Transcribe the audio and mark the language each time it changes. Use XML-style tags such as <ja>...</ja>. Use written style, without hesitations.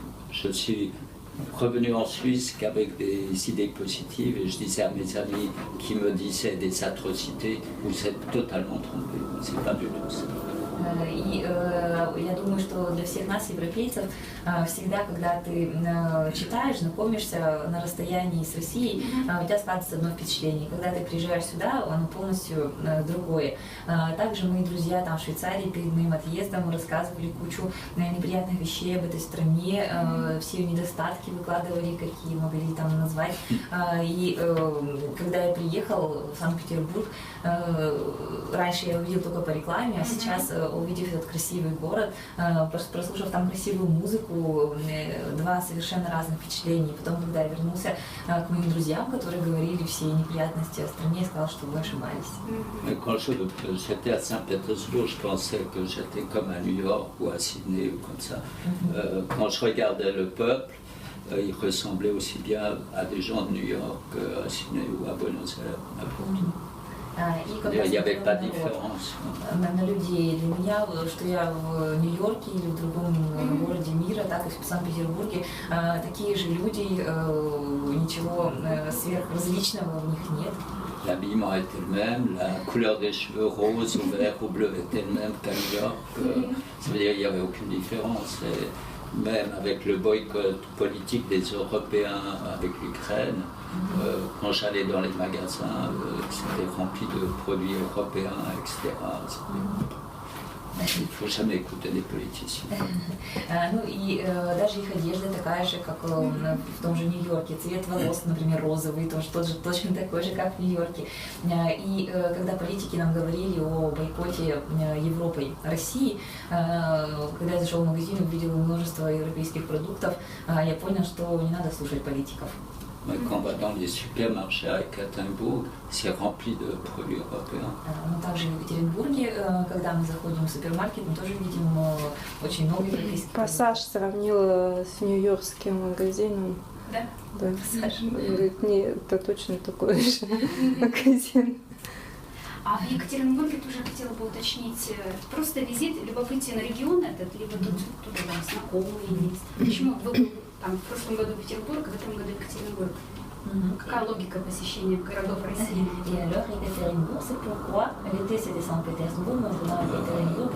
<fr>Je suis revenu en Suisse qu'avec des idées positives et je disais à mes amis qui me disaient des atrocités, vous êtes totalement trompés, c'est pas du tout ça.</fr> <ru>И я думаю, что для всех нас, европейцев, всегда, когда ты читаешь, знакомишься на расстоянии с Россией, у тебя складывается одно впечатление. Когда ты приезжаешь сюда, оно полностью другое. Также мои друзья там в Швейцарии перед моим отъездом рассказывали кучу неприятных вещей об этой стране, все ее недостатки выкладывали, какие могли там назвать. И когда я приехал в Санкт-Петербург, раньше я увидел только по рекламе, а сейчас, увидев этот красивый город, прослушав там красивую музыку, два совершенно разных впечатления. Потом, когда я вернулся к моим друзьям, которые говорили все неприятности о стране, я сказал, что вы ошибались.</ru> <fr>Quand j'étais à Saint-Pétersbourg, je pensais que j'étais comme à New York ou à Sydney ou comme ça. Quand je regardais le peuple, il ressemblait aussi bien à des gens de New York qu'à Sydney ou à Buenos Aires, n'importe où. Il n'y avait pas de différence.</fr> <ru>На людей. Для меня, что я в Нью-Йорке или в другом городе мира, так и в Санкт-Петербурге, такие же люди, ничего сверхразличного в них нет.</ru> <fr>L'habillement était le même, la couleur des cheveux rose ou vert ou bleu était le même qu'à New York. Ça veut dire qu'il n'y avait aucune différence. Et même avec le boycott politique des Européens avec l'Ukraine, quand j'allais dans les magasins, c'était rempli de produits européens, etc. Il ne faut jamais écouter des politiciens.</fr> <ru>Ну и даже их одежда такая же, как в том же Нью-Йорке. Цвет волос, например, розовый, тоже точно такой же, как в Нью-Йорке. И когда политики нам говорили о бойкоте Европой России, когда я зашел в магазин и увидел множество европейских продуктов, я понял, что не надо слушать политиков.</ru> <fr>Mais quand on va dans les supermarchés à Екатеринбург, c'est rempli de produits européens.</fr> <ru>Но также в Екатеринбурге, когда мы заходим в супермаркет, мы тоже видим очень много европейских продуктов. Пассаж сравнила с нью-йоркским магазином. Да? Да. Говорит, нет, это точно такой же магазин. А в Екатеринбурге тоже хотела бы уточнить, просто визит, либо выйти на регион этот, либо тут там знакомые есть. Почему вы там, в прошлом году Петербург, в этом году Екатеринбург? Какая логика посещения городов России?</ru> <fr>Et alors, Екатеринбург, c'est pourquoi l'été c'était Saint-Pétersbourg, maintenant Екатеринбурg.</fr>